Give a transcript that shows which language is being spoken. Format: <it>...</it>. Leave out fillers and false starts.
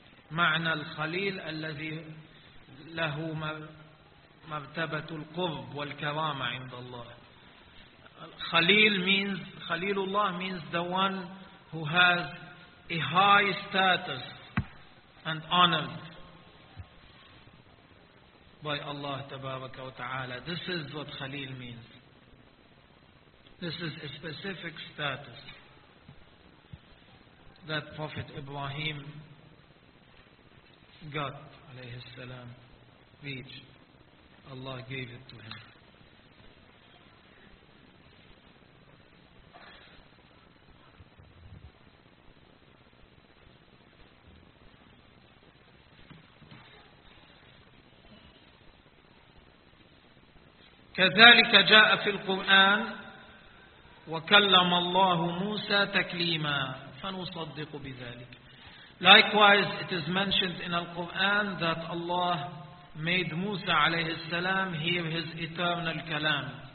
<ar>معنى الخليل الذي له مرتبة القرب والكرامة عند الله.</ar> <en>خليل means, خليلullah means the one who has a high status and honored by Allah</en> <ar>تبارك وتعالى.</ar> <en>This is what خليل means. This is a specific status that Prophet Ibrahim got,</en> <ar>عليه السلام,</ar> <en>reached. Allah gave it to him.</en> <ar>كذلك جاء في القرآن وكلم الله موسى تكليما فنصدق بذلك.</ar> <en>Likewise, it is mentioned in Al-Quran that Allah made Musa alayhi salam hear his eternal kalam.</en>